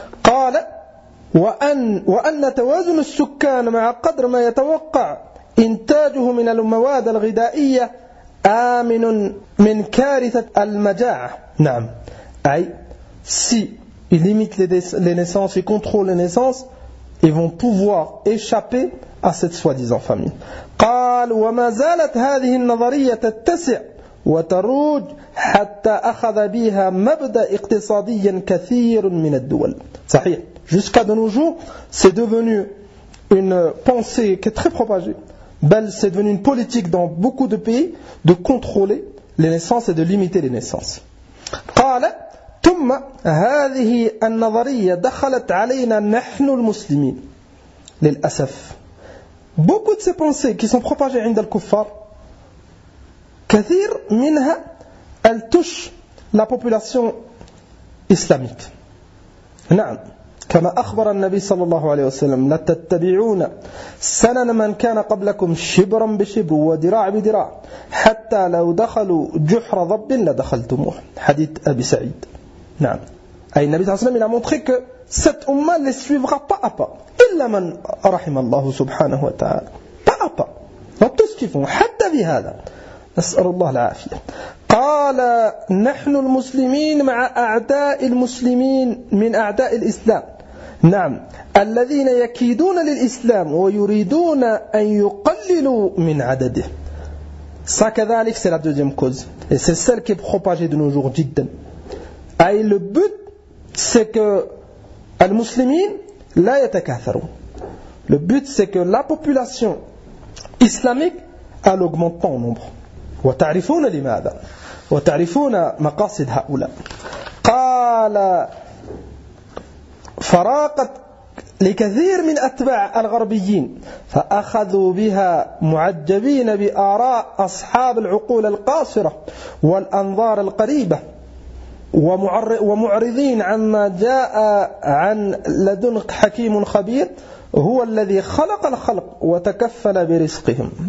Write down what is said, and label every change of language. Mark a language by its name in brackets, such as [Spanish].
[Arabic] قال وأن توازن السكان مع قدر ما يتوقع إنتاجه من المواد الغذائية آمن من كارثة المجاعة. نعم. [French] أي si ils limitent les naissances, ils contrôlent les naissances, ils vont pouvoir échapper à cette soi-disant famine. [Arabic] قال وما زالت هذه النظرية تتسع وتروج حتى أخذ بها مبدأ اقتصاديا كثير من الدول. صحيح. [French] Jusqu'à de nos jours, c'est devenu une pensée qui est très propagée. Ben, c'est devenu une politique dans beaucoup de pays de contrôler les naissances et de limiter les naissances. [Arabic] قال ثم هذه النظرية دخلت علينا نحن المسلمين. للأسف. [French] Beaucoup de ces pensées qui sont propagées [Arabic] عند الكفار كثير منها [French] elle touche la population islamique. [Arabic] نعم. كما أخبر النبي صلى الله عليه وسلم لتتبعون سنن من كان قبلكم شبرا بشبر ودراع بدراع حتى لو دخلوا جحر ضب لدخلتموه حديث أبي سعيد. نعم. أي النبي صلى الله عليه وسلم [French] il a montré que cette [Arabic] أمة [French] ne suivra pas à pas [Arabic] إلا من رحم الله سبحانه وتعالى [French] pas à pas va tous suivre [Arabic] حتى بهذا نسأل الله العافية. قال نحن المسلمين مع أعداء المسلمين من أعداء الإسلام. نعم. الذين يكيدون للإسلام ويريدون أن يقللوا من عدده. [French] Ça كذلك c'est la deuxième cause. Et c'est celle qui est propagée de nos jours جدا. أي le but c'est que [Arabic] المسلمين لا يتكاثروا. [French] Le but c'est que la population islamique elle augmente pas en nombre. [Arabic] وتعرفون لماذا وتعرفون مقاصد هؤلاء. قال فراقت لكثير من أتباع الغربيين فأخذوا بها معجبين بآراء أصحاب العقول القاصرة والأنظار القريبة ومعرضين عما جاء عن لدن حكيم خبير هو الذي خلق الخلق وتكفل برزقهم.